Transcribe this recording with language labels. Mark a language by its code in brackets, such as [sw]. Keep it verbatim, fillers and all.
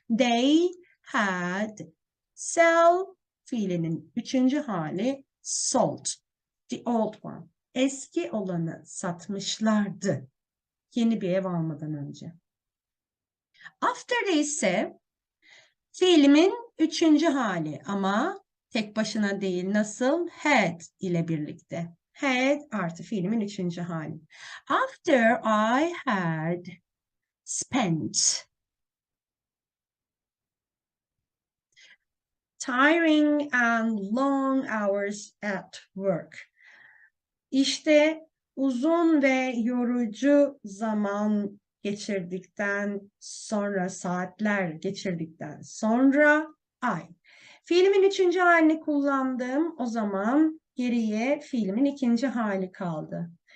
[en] They had sell [tr] fiilinin üçüncü hali [en] sold. The old one. [tr] Eski olanı satmışlardı yeni bir ev almadan önce. After ise fiilimin üçüncü hali ama tek başına değil nasıl? Had ile birlikte. Had artı fiilimin üçüncü hali. [en] After I had spent tiring and long hours at work. [tr] İşte uzun ve yorucu zaman geçirdikten sonra, saatler geçirdikten sonra ay. Fiilimin üçüncü halini kullandım. O zaman geriye fiilimin ikinci hali kaldı.